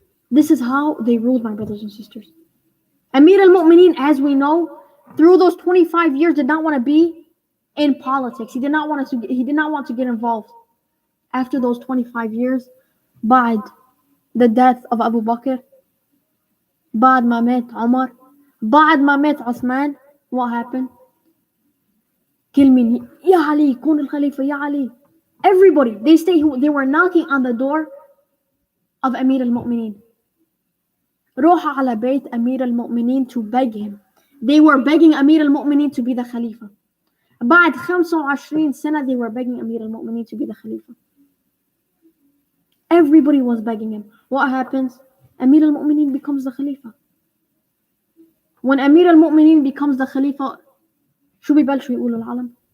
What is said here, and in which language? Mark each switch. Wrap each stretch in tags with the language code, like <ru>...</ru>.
<en>This is how they ruled, my brothers and sisters. Amir al-Mu'mineen, as we know, through those 25 years did not want to be in politics. He did not want to get involved. After those 25 years,</en> <ar>بعد</ar> <en>the death of Abu Bakr,</en> <ar>بعد ما مات عمر, بعد ما مات عثمان,</ar> <en>what happened?</en> <ar>كل مين يا علي كون الخليفة يا علي.</ar> <en>Everybody, they were knocking on the door of Amir al-Mu'mineen.</en> <ar>روحوا على بيت أمير المؤمنين</ar> <en>to beg him. They were begging Amir al-Mu'mineen to be the Khalifa.</en> <ar>بعد 25 سنة</ar> <en>they were begging Amir al-Mu'mineen to be the Khalifa. Everybody was begging him. What happens? Amir al-Mu'mineen becomes the Khalifa. When Amir al-Mu'mineen becomes the Khalifa,</en> <ar>شو بيبلشوا يقولوا العالم?</ar>